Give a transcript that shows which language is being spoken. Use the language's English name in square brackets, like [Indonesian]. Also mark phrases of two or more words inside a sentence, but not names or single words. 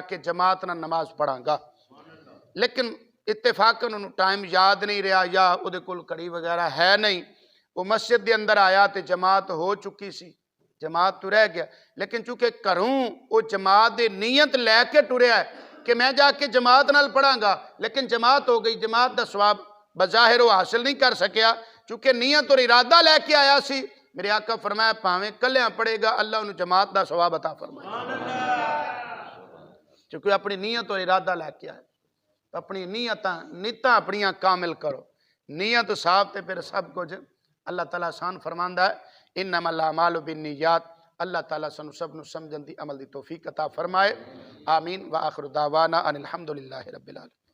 [Punjabi] کے جماعت نال نماز پڑھاں گا، لیکن اتفاقاً انہوں ٹائم یاد نہیں رہا یا او دے کول کڑی وغیرہ ہے نہیں، وہ مسجد دے اندر آیا تے جماعت ہو چکی سی، جماعت تو رہ گیا، لیکن چونکہ کروں وہ جماعت دے نیت لے کے ٹریا ہے کہ میں جا کے جماعت نال پڑھاں گا، لیکن جماعت ہو گئی، جماعت دا ثواب بظاہر وہ حاصل نہیں کر سکیا، چونکہ نیت اور ارادہ لے کے آیا سی۔ میرے آقا فرمایا پاویں کلیاں پڑے گا اللہ انہوں جماعت دا ثواب عطا فرمائے، چونکہ اپنی نیت اور ارادہ لے کے آئے، اپنی نیتاں اپنیاں کامل کرو، نیت صاف تے پھر سب کچھ اللہ تعالیٰ آسان فرماندا ہے۔ [Arabic] انما الاعمال بالنیات، [Punjabi] اللہ تعالیٰ سنو سب نو سمجھن دی عمل دی توفیق عطا فرمائے، آمین۔ [Arabic] وآخر دعوانا ان الحمدللہ رب العالمین۔